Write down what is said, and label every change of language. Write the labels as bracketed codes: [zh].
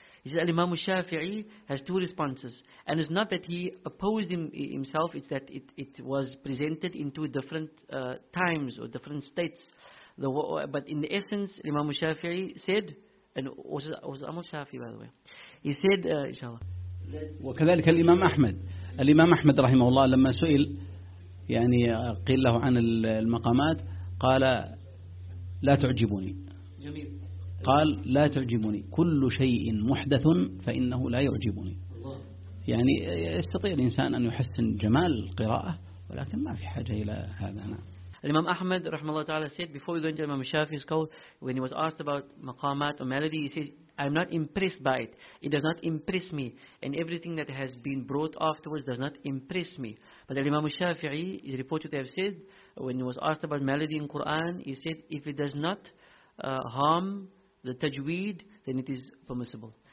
[en] He said Imam Shafi'i has two responses, and it's not that he opposed himself, it's that it was presented in two different times or different states. But in the essence, Imam Shafi'i said, and was Imam Shafi'i, by the way, he said, inshallah. [ar] وكذلك الإمام أحمد. الإمام أحمد رحمه الله لما سئل يعني قيل له عن المقامات قال لا تعجبني. جميل. قال لا تعجبني كل شيء محدث فإنه لا يعجبني. الله. يعني يستطيع الإنسان أن يحسن جمال القراءة ولكن ما في حاجة إلى هذا. الإمام أحمد رحمه الله تعالى [en] said before we go into Imam Shafi's call, when he was asked about maqamat or melody, he said I'm not impressed by it. It does not impress me. And everything that has been brought afterwards does not impress me. But Imam Shafi'i is reported to have said, when he was asked about melody in Quran, he said, if it does not harm the tajweed, then it is permissible.